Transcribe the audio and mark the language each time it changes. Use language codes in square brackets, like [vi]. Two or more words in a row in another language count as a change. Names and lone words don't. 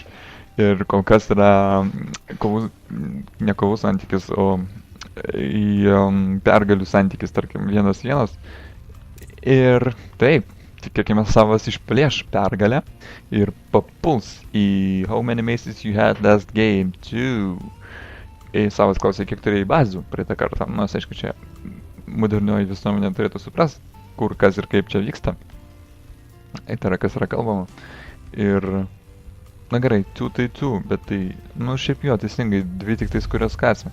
[lt] Ir kol kas yra ne kovų santykis, o pergalių santykis, tarkim, 1-1. Ir taip, tikėkime, Savas išplėš pergalę ir papuls į [en] How many maces you had last game? [lt] 2. Savas klausė, kiek turėjai bazių praeitą kartą. Nors, aišku, čia modernioji visuomenė turėtų suprasti, kur, kas ir kaip čia vyksta. Tai yra, kas yra kalbama. Ir, na gerai, 2 tai 2, bet tai, šiaip jo, teisingai, 2 tik tais, kurias kasime.